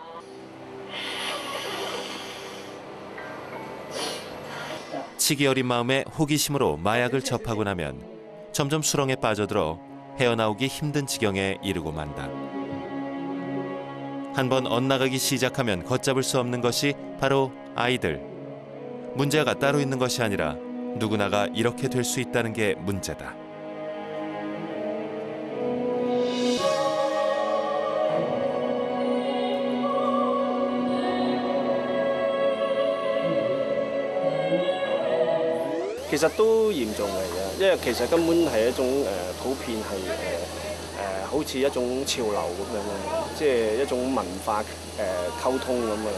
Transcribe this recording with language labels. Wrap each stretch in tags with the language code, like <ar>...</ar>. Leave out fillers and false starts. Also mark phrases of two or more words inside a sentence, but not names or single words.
<ko>치기 어린 마음에 호기심으로 마약을 접하고 나면 점점 수렁에 빠져들어 헤어나오기 힘든 지경에 이르고 만다. 한번 엇나가기 시작하면 걷잡을 수 없는 것이 바로 아이들. 문제가 따로 있는 것이 아니라 누구나가 이렇게 될 수 있다는 게 문제다.</ko> <yue>其實都嚴重嚟嘅，因為其實根本係一種普遍係好似一種潮流咁樣嘅，即係一種文化溝通咁樣。</yue>